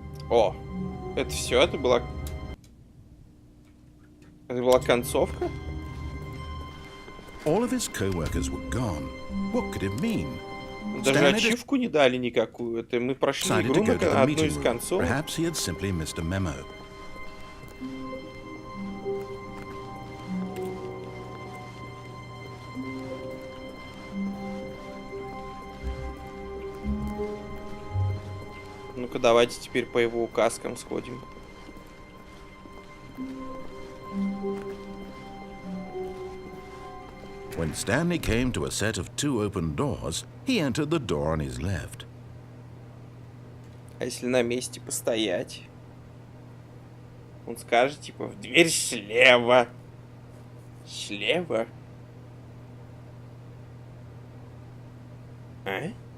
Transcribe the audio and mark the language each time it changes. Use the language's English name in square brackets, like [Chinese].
[Russian] О, это все, это была концовка? [English] All of his co-workers were gone. What could it mean? [Russian] Даже ачивку не дали никакую. Это мы прошли игру на одну из концовок. [English] Perhaps he had simply missed a memo. [Russian] Ну-ка, давайте теперь по его указкам сходим. [English] When Stanley came to a set of 2 open doors, he entered the door on his left. [Russian] А если на месте постоять? Он скажет, типа, в дверь слева. Слева? А?